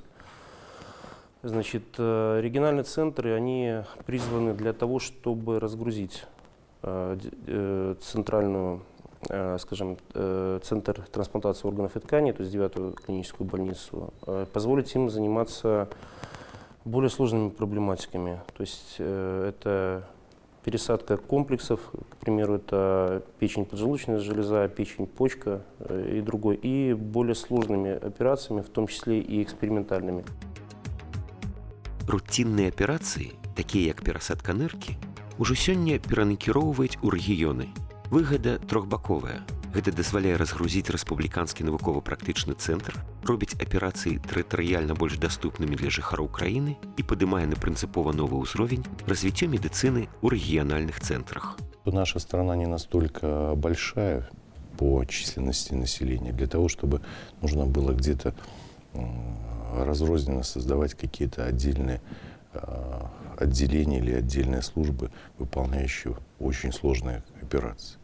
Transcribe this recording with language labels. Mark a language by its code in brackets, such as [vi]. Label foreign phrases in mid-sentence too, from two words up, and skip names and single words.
[ru] Значит, региональные центры, они призваны для того, чтобы разгрузить центральную, скажем, центр трансплантации органов и тканей, то есть 9-ю клиническую больницу, позволить им заниматься более сложными проблематиками. То есть это пересадка комплексов, к примеру, это печень, поджелудочная железа, печень, почка и другой, и более сложными операциями, в том числе и экспериментальными. [be] Рутинныя аперацыі, такія як перасадка ныркі, ужо сёння перанакіроўваюць у рэгіёны. Выгада трохбаковая. Гэта дазваляе разгрузіць рэспубліканскі навукова-практычны цэнтр, робіць аперацыі тэрытарыяльна больш даступнымі для жыхароў краіны і падымае на прынцыпова новы ўзровень развіццё медыцыны ў рэгіянальных цэнтрах. [ru] Наша страна не настолько большая по численности населения, для того, чтобы нужно было где-то разрозненно создавать какие-то отдельные отделения или отдельные службы, выполняющие очень сложные операции.